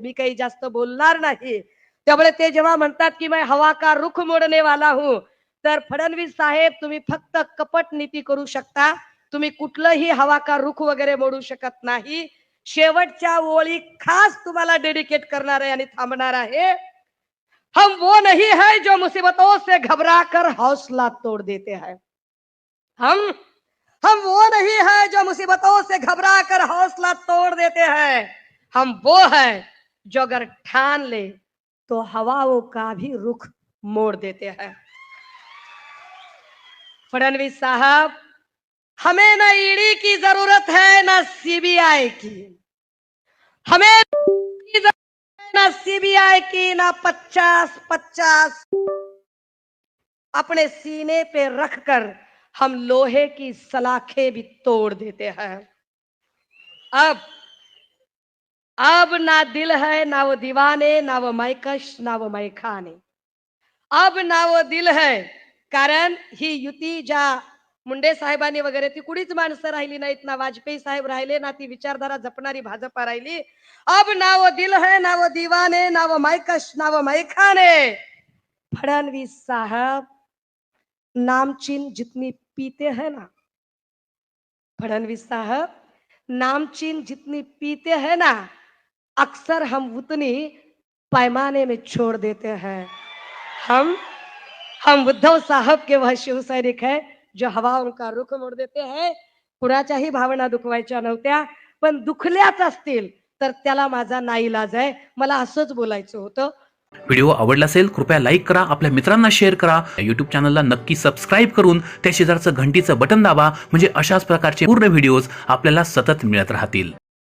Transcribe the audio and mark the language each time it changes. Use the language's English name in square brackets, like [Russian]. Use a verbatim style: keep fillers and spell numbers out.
[Marathi] मी काही जास्त बोलणार नाही. त्यामुळे ते जेव्हा म्हणतात की [Hindi] मैं हवा का रुख मोडने वाला हूं, [Marathi] तर फडणवीस साहेब तुम्ही फक्त कपट नीती करू शकता. तुम्ही कुठलंही [Hindi] हवा का रुख [Marathi] वगैरे मोडू शकत नाही. शेवटच्या ओळी खास तुम्हाला डेडिकेट करणार आहे आणि थांबणार आहे. [Hindi] हम वो नहीं है जो मुसीबतों से घबरा कर हौसला तोड़ देते हैं. हम हम वो नहीं है जो मुसीबतों से घबरा कर हौसला तोड़ देते हैं. हम वो है जो अगर ठान ले तो हवाओं का भी रुख मोड़ देते हैं. फडणवीस साहब, हमें ना ईडी की जरूरत है ना सीबीआई की. हमें ना सीबीआई की ना पचास पचास अपने सीने पे रखकर हम लोहे की सलाखें भी तोड़ देते हैं. अब अब ना दिल है ना वो दीवाने, ना वो मैकश ना वो मैखाने. अब ना वो दिल है, [Marathi] कारण ही युती ज्या मुंडे साहेबांनी वगैरे ती कुणीच माणसं राहिली नाहीत. ना वाजपेयी साहेब राहिले, ना ती विचारधारा जपणारी भाजपा राहिली. [Hindi] अब ना वो दिल है ना वो दीवाने, ना वो मायकश ना वो मायखाने. फडणवीस साहब, नामचीन जितनी पीते हैं ना, फडणवीस साहब नामचीन जितनी पीते हैं ना, अक्सर हम उतनी पैमाने में छोड़ देते हैं. हम हम उद्धव साहब के वह शिवसैनिक है जो हवाओं का रुख मोड देते हैं. [Marathi] कुणाच्याही भावना दुखवायच्या नव्हत्या, पण दुखल्याच असतील तर त्याला माझा नाईलाज आहे. मला असंच बोलायचं होतं. व्हिडिओ आवडला असेल कृपया लाईक करा, आपल्या मित्रांना शेअर करा. यूट्यूब चॅनलला नक्की सबस्क्राईब करून त्या शेजारचं घंटीचं बटन दाबा, म्हणजे अशाच प्रकारचे पूर्ण व्हिडिओज आपल्याला सतत मिळत राहतील.